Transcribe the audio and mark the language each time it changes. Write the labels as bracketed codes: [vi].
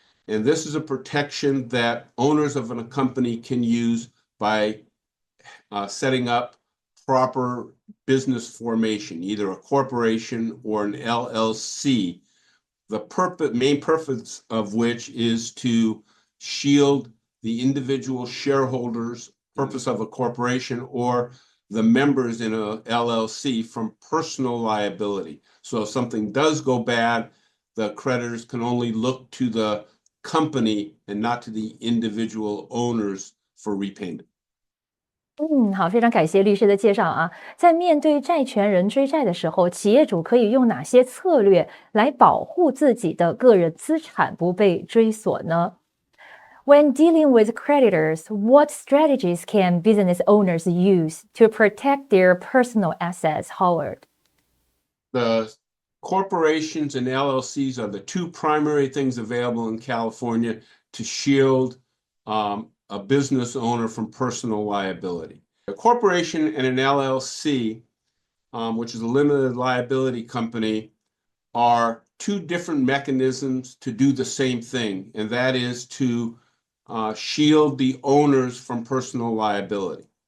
[en] And this is a protection that owners of a company can use by setting up proper business formation, either a corporation or an LLC, the main purpose of which is to shield the individual shareholders, purpose of a corporation, or the members in a LLC from personal liability. So if something does go bad, the creditors can only look to the company and not to the individual owners for repayment. [zh] 好，非常感谢律师的介绍在面对债权人追债的时候，企业主可以用哪些策略来保护自己的个人资产不被追索呢？ [en] When dealing with creditors, what strategies can business owners use to protect their personal assets, Howard? The corporations and LLCs are the two primary things available in California to shield a business owner from personal liability. A corporation and an LLC, which is a limited liability company, are two different mechanisms to do the same thing, and that is to shield the owners from personal liability.